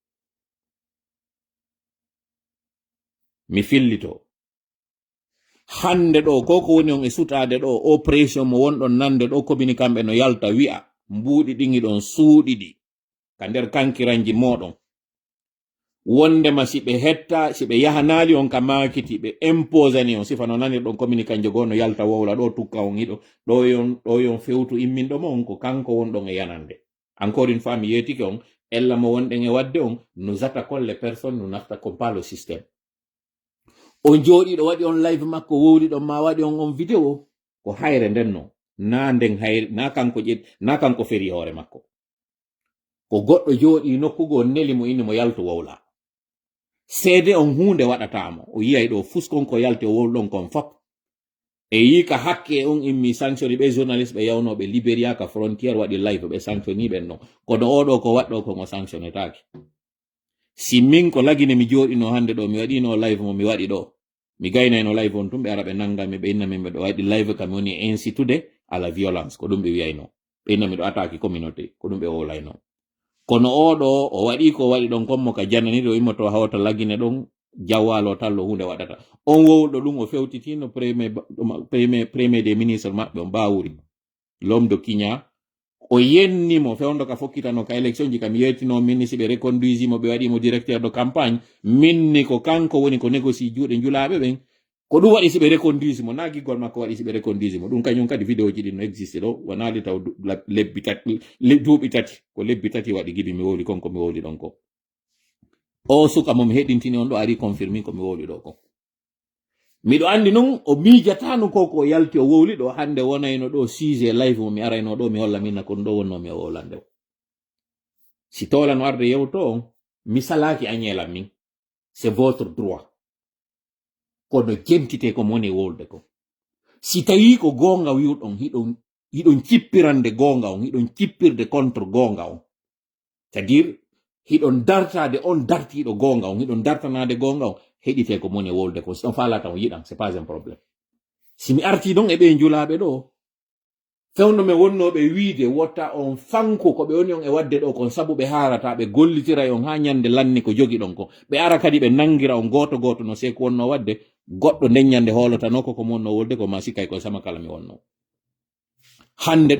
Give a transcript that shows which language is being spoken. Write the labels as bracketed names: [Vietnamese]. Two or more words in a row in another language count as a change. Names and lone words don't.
[Fula] Mi fillito hande ɗo ko ko woni on e sutade ɗo opération mo wonɗon nande ɗo komini kamɓe no yalta wi'a mbuuɗi ɗin iɗon suuɗiɗi ka nder kankiranji moɗon wondema si ɓe hetta si ɓe yahanali on ka makiti ɓe imposani on sifa no nanirɗon komini kanjo goo no yalta wowla ɗo tukka on hiɗo ɗo yon fewtu imminɗo mo on ko kanko wonɗon e yanande. [French] Encore une fois [Fula] mi yetike on ella mo wonɗen e wadde on [French] nous attaquons les personnes, nous n'attaquons pas le système. [Fula] On jooɗiɗo waɗi on live makko wowli ɗon ma waɗi on vidéo ko hayre nden no na nden hayre na kanko feri hoore makko ko goɗɗo jooɗi nokkugo neli mo inni mo yaltu wowla seede on hunde waɗatamo o yiyay ɗo fuskon ko yalti o wowlɗon kon fop e yika hakke on immi sanctioni ɓe journaliste ɓe yawnoɓe Libéria ka frontiére waɗi live ɓe sanctioni ɓen ɗon kono oɗo ko waɗɗo ko mo sanctionetaki. Si min ko lagine mi jooɗino hande ɗo mi waɗino live mo mi waɗi ɗo mi gaynayno live on tum ɓe ara ɓe nangami ɓe inna min ɓe ɗo waɗi live kam woni [French] incitude à la violence [Fula] ko ɗum ɓe wiyayno ɓe inna mi ɗo [French] attaque communauté [Fula] ko ɗum ɓe wowlayno. Kono oɗo o waɗi ko waɗi ɗon kommo ka jananiɗo immoto hawta lagine ɗon jawwalo tallo hunde waɗata on wowɗo ɗum o fewtitino [French] premier des ministres [Fula] maɓɓe on Bawuri [French] l'homme de Kenya [Fula] o yennimo fewndo ka fokkitano ka élection ji kam yettino minni si ɓe reconduisi mo ɓe waɗimo [French] directeur de campagne [Fula] minni ko kanko woni ko négocie juuɗe njulaɓe ɓen ko ɗum waɗi si ɓe reconduisi mo na giggol makko waɗi si ɓe reconduisi mo ɗum kañum kadi vidéo ji ɗin no existe ɗo wonali taw duuɓi tati ko lebbi tati waɗi gibi mi wowli konko mi wowli ɗon ko o suka mo mi heɗintini on ɗo ari confirmi ko mi wowli ɗo ko miɗo andi noon o miijatano ko yalti o wowli ɗo hande wonayno ɗo sujet live mo mi arayno ɗo mi holla minna kon ɗo wonno mi o wowlande o si tolano arde yewto on mi salaki añelam min [French] c'est votre droit [Fula] kono jentite ko moni wolde ko si tawi ko gonga wiwɗon hiɗon cippirande gonga on hiɗon cippirde contre gonga on [French] c'est à dire [Fula] hiɗon dartade on dartiɗo gonga on hiɗon dartanade gonga on heɗite ko moni wolde ko si on falata on yiɗan [French] c'est pas un problème. [Fula] Si mi arti ɗon e ɓe njulaɓe ɗo fewno me wonnoɓe wiide wotta on fanko ko ɓe woni on e wadde ɗo kon sabu ɓe harata ɓe gollitira on ha ñande lanni ko jogi ɗon ko ɓe ara kadi ɓe nangira on goto goto no seko wonno wadde goɗɗo nden ñande holotano ko monno wolde ko ma sikkay ko sama kala mi wonno hande